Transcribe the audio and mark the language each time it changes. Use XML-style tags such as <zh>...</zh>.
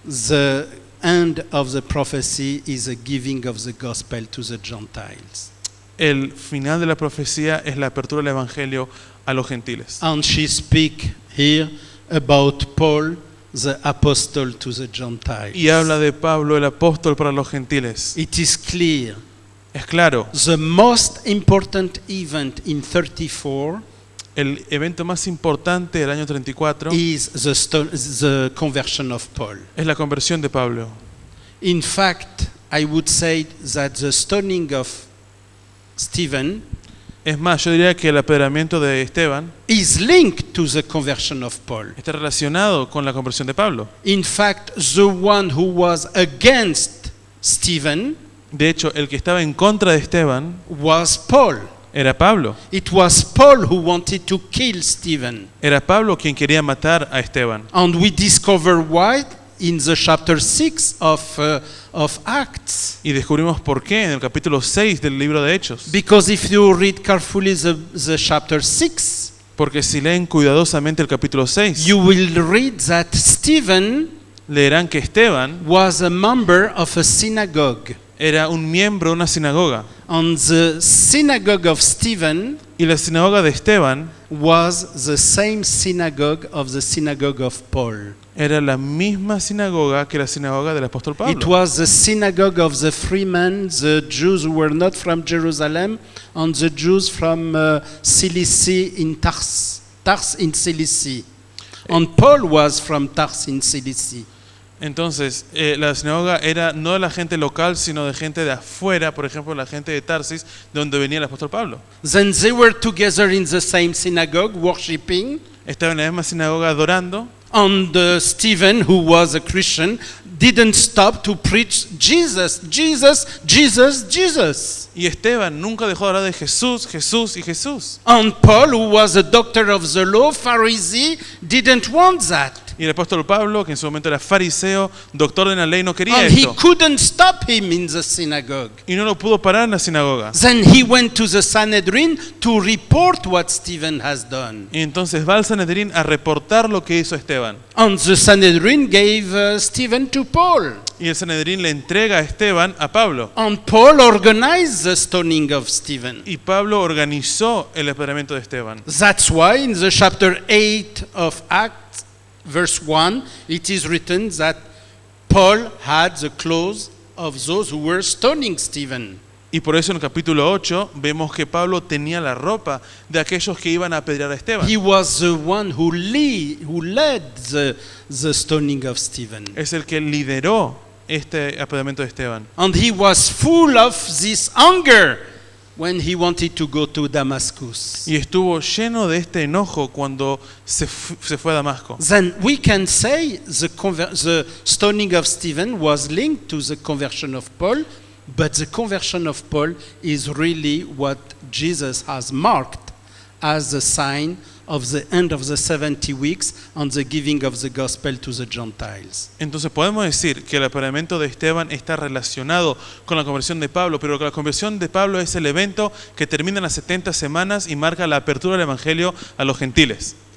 <en>the end of the prophecy is a giving of the gospel to the Gentiles.</en> <es>el final de la profecía es la apertura del evangelio a los gentiles.</es> <en>And she speak here about Paul, the apostle to the Gentiles.</en> <es>Y habla de Pablo, el apóstol para los gentiles.</es> <en>It is clear.</en> <es>Es claro,</es> <en>The most important event in 34</en> <es>el evento más importante del año 34</es> <en>is the conversion of Paul.</en> <es>es la conversión de Pablo.</es> <en>In fact, I would say that the stoning of Stephen</en> <es>Es más, yo diría que el apedreamiento de Esteban</es> <en>is linked to the conversion of Paul.</en> <es>está relacionado con la conversión de Pablo.</es> <en>In fact, the one who was against Stephen</en> <es>De hecho, el que estaba en contra de Esteban</es> <en>was Paul.</en> <es>era Pablo.</es> <en>It was Paul who wanted to kill Stephen.</en> <es>Era Pablo quien quería matar a Esteban.</es> <en>And we discover why in the chapter 6 of Acts.</en> <es>Y descubrimos por qué en el capítulo 6 del libro de Hechos.</es> <en>Because if you read carefully the chapter 6,</en> <es>Porque si leen cuidadosamente el capítulo 6,</es> <en>you will read that Stephen</en> <es>leerán que Esteban</es> <en>was a member of a synagogue.</en> <es>era un miembro de una sinagoga.</es> <en>And the synagogue of Stephen</en> <es>Y la sinagoga de Esteban</es> <en>was the same synagogue of the synagogue of Paul.</en> <es>era la misma sinagoga que la sinagoga del apóstol</es> <en>It</en> <es>Pablo.</es> <en>was the synagogue of the freemen, the Jews who were not from Jerusalem, and the Jews from Cilicia in Tars in Cilicia. And Paul was from Tars in Cilicia.</en> <es>Entonces, la sinagoga era no de la gente local, sino de gente de afuera, por ejemplo, la gente de Tarsis, de donde venía el apóstol Pablo.</es> <en>Then they were together in the same synagogue, worshiping.</en> <es>Estaban en la misma sinagoga adorando.</es> <en>And Stephen, who was a Christian, didn't stop to preach Jesus, Jesus, Jesus, Jesus.</en> <es>Y Esteban nunca dejó de hablar de Jesús, Jesús y Jesús.</es> <en>And Paul, who was a doctor of the law, Pharisee, didn't want that.</en> <es>Y el apóstol Pablo, que en su momento era fariseo, doctor de la ley, no quería</es> <en>And he</en> <es>esto.</es> <en>couldn't stop him in the synagogue.</en> <es>Y no lo pudo parar en la sinagoga.</es> <en>Then he went to the Sanhedrin to report what Stephen has done.</en> <es>Y entonces va al Sanedrín a reportar lo que hizo Esteban.</es> <en>And the Sanhedrin gave Stephen to Paul.</en> <es>Y el Sanedrín le entrega a Esteban a Pablo.</es> <en>And Paul organized the stoning of Stephen.</en> <es>Y Pablo organizó el apedreamiento de Esteban.</es> <en>That's why in the chapter 8 of Acts, verse 1, it is written that Paul had the clothes of those who were stoning Stephen.</en> <es>Y por eso en el capítulo 8 vemos que Pablo tenía la ropa de aquellos que iban a apedrear a Esteban.</es> <en>He was the one who led the stoning of Stephen.</en> <es>Es el que lideró este apedreamiento de Esteban.</es> <en>And he was full of this anger when he wanted to go to Damascus.</en> <es>Y estuvo lleno de este enojo cuando se fue a Damasco.</es> <en>Then we can say the stoning of Stephen was linked to the conversion of Paul, but the conversion of Paul is really what Jesus has marked as the sign of the end of the 70 weeks and the giving of the gospel to the Gentiles.</en> <es>Entonces podemos decir que el apedreamiento de Esteban está relacionado con la conversión de Pablo, pero que la conversión de Pablo es el evento que termina en las 70 semanas y marca la apertura del evangelio a los gentiles.</es>